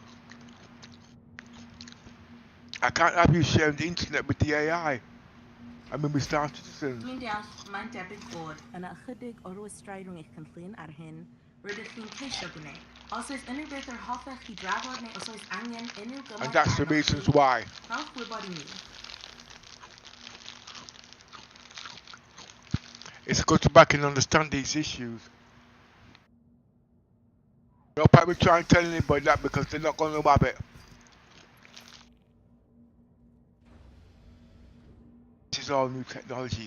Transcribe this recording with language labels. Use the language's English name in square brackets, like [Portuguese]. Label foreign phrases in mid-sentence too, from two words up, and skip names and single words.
[English] I can't have you sharing the internet with the AI. I mean, with Star Citizens. [Welsh] Dwi'n deall mae'n debyg bod yna ychydig o rwystrau rhwng eich cynllun ar hyn rydych chi'n ceisio gwneud. Os oes unrhyw beth yr hoffech chi drafod neu os oes angen unrhyw gymaint [English] And that's the [Welsh] arnoch [English] reasons [Welsh] chi, [English] why. [Welsh] rhowch wybod i ni. [English] It's good to back and understand these issues. No point me trying to tell anybody that because they're not going to have it. This is all new technology, you